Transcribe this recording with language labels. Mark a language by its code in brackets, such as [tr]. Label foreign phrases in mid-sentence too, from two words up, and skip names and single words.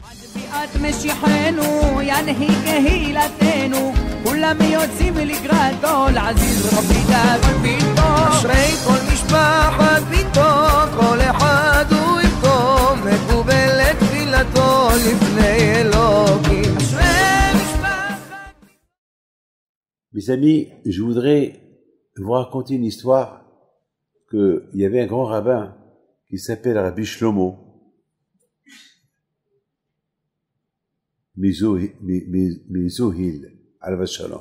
[he] אשרי כל משפחת ביתו, כל אחד הוא איתו, מקובל לתפילתו לפני אלוקים. אשרי משפחת. [fr] Mes amis, je voudrais vous raconter une histoire qu'il y avait un grand rabbin qui s'appelle Rabbi Shlomo Mezohil, [he] עליו השלום.